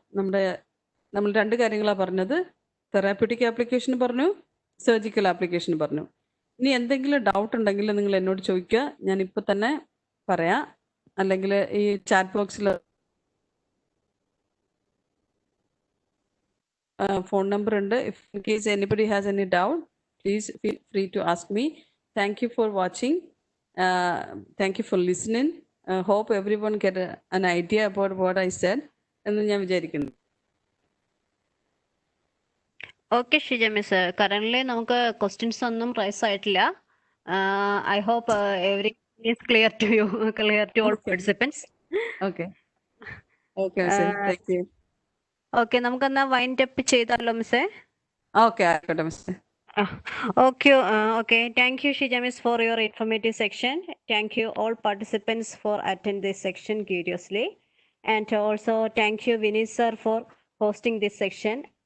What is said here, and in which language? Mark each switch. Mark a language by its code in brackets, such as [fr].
[ml] നമ്മൾ 2 കാര്യങ്ങളാണ് പറഞ്ഞത്. തെറാപ്യൂട്ടിക് ആപ്ലിക്കേഷൻ പറഞ്ഞു, സർജിക്കൽ ആപ്ലിക്കേഷൻ പറഞ്ഞു. ഇനി എന്തെങ്കിലും ഡൗട്ട് ഉണ്ടെങ്കിൽ നിങ്ങൾ എന്നോട് ചോദിക്കുക, ഞാൻ ഇപ്പം തന്നെ പറയാം. അല്ലെങ്കിൽ ഈ ചാറ്റ് ബോക്സിൽ phone number ഉണ്ട്. [en] If in case anybody has any doubt, please feel free to ask me. Thank you for watching. Thank you for listening. Hope everyone get an idea about what I said [ml] എന്ന് ഞാൻ വിചാരിക്കുന്നു. Okay Shija miss, current നമുക്ക് questions ഒന്നും rice ആയിട്ടില്ല. [en] I hope every is clear to you, clear to all participants. Okay. Okay, miss. Thank you. [ml] Okay, നമുക്കെന്നാ wind up ചെയ്താലോ മിസ്സേ? Okay, ആയിക്കോട്ടെ miss. [en] Okay. Thank you, Shija Miss, for your informative section. Thank you all participants for attend this section curiously, and also thank you Vinay sir for hosting this section.